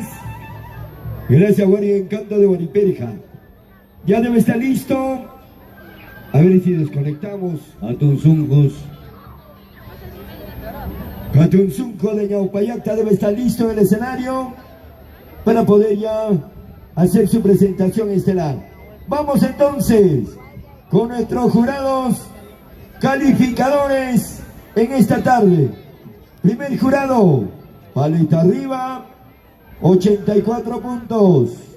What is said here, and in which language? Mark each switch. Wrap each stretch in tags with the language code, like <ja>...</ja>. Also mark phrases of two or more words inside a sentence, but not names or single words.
<es>Gracias, Guari Encanto de Guariperja. Ya debe estar listo. A ver si desconectamos. Atunzuncos. Patunzunco de Ñaupayacta debe estar listo en el escenario para poder ya hacer su presentación estelar. Vamos entonces con nuestros jurados calificadores en esta tarde. Primer jurado, paleta arriba, 84 puntos.</es>